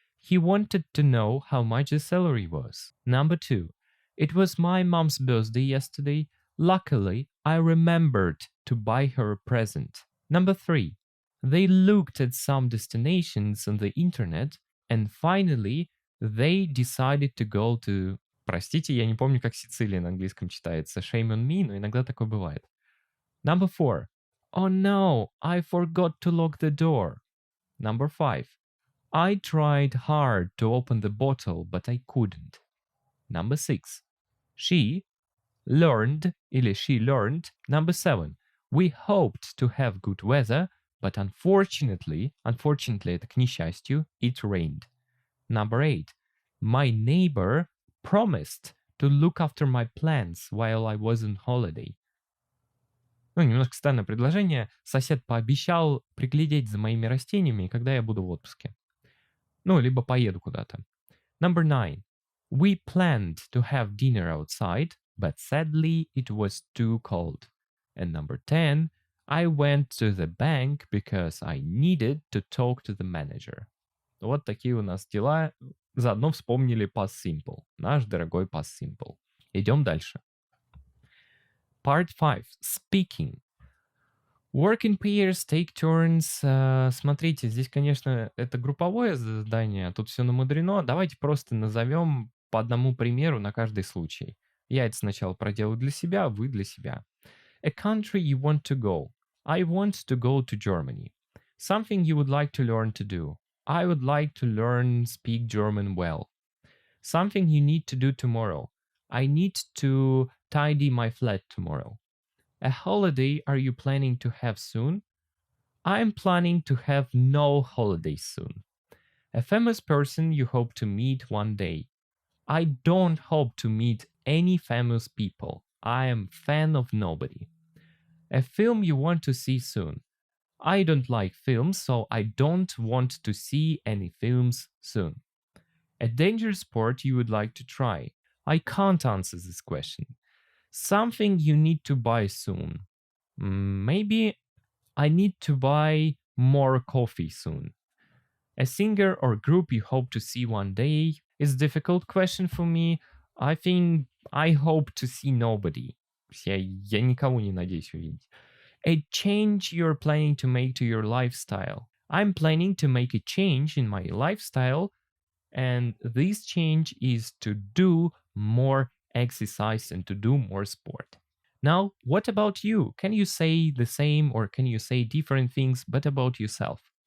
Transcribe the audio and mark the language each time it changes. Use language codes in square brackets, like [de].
[en] He wanted to know how much the salary was. Number 2. It was my mom's birthday yesterday. Luckily, I remembered to buy her a present. Number 3. They looked at some destinations on the internet and finally they decided to go to... [ru] Простите, я не помню, как Сицилия на английском читается. [en] Shame on me, [ru] но иногда такое бывает. [en] Number 4. Oh no, I forgot to lock the door. Number 5. I tried hard to open the bottle, but I couldn't. Number 6. She learned, [ru] или [en] she learned. Number 7. We hoped to have good weather, but unfortunately [ru] это к несчастью, [en] it rained. Number 8. My neighbor promised to look after my plants while I was on holiday. [ru] Ну, немножко странное предложение. Сосед пообещал приглядеть за моими растениями, когда я буду в отпуске. Ну, либо поеду куда-то. [en] Number 9. We planned to have dinner outside, but sadly it was too cold. And number 10. I went to the bank because I needed to talk to the manager. [ru] Вот такие у нас дела. Заодно вспомнили past simple. Наш дорогой past simple. Идем дальше. [en] Part 5. Speaking. Work in pairs, take turns. [ru] Смотрите, здесь, конечно, это групповое задание, тут все намудрено. Давайте просто назовем по одному примеру на каждый случай. Я это сначала проделаю для себя, вы для себя. [en] A country you want to go. I want to go to Germany. Something you would like to learn to do. I would like to learn speak German well. Something you need to do tomorrow. I need to tidy my flat tomorrow. A holiday are you planning to have soon? I'm planning to have no holidays soon. A famous person you hope to meet one day. I don't hope to meet any famous people. I am fan of nobody. A film you want to see soon. I don't like films, so I don't want to see any films soon. A dangerous sport you would like to try. I can't answer this question. Something you need to buy soon. Maybe I need to buy more coffee soon. A singer or group you hope to see one day is a difficult question for me. I think I hope to see nobody. [ru] Я никого не надеюсь увидеть. [en] A change you're planning to make to your lifestyle. I'm planning to make a change in my lifestyle, and this change is to do more exercise and to do more sport. Now, what about you? Can you say the same or can you say different things but about yourself?